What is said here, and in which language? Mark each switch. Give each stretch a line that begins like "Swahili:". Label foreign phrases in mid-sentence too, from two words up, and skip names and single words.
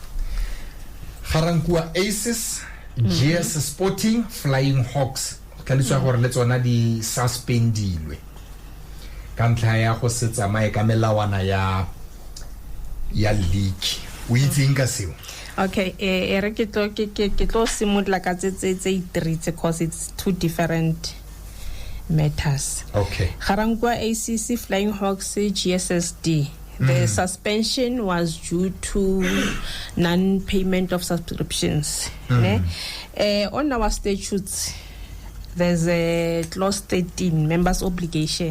Tswana: Garankua Aces GS Sporting Flying Hawks ka le tswa gore le tsona di suspendilwe ka ntla ya go setsa mae ka melawana ya league o itseng ka seo. Okay, ke tlo simodla ka tse 3
English: because it's 2 different matters. Okay. Garankua ACC Flying Hawks GSSD. The suspension was due to non-payment of subscriptions. On our statutes, there's a clause 13, members' obligation.